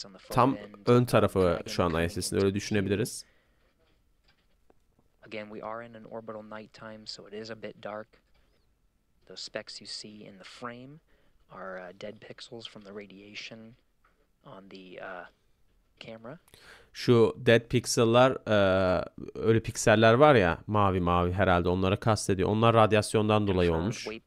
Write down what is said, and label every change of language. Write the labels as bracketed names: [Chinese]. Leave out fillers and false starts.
[Turkish] Tam ön tarafı şu an ISS'in, öyle düşünebiliriz. [English] Again, we are in an orbital nighttime, so it is a bit dark. Those specks you see in the frame are dead pixels from the radiation on the camera. [Turkish] Şu dead pixel'lar, öyle pikseller var ya, mavi herhalde onlara kastediyor. Onlar radyasyondan dolayı olmuş.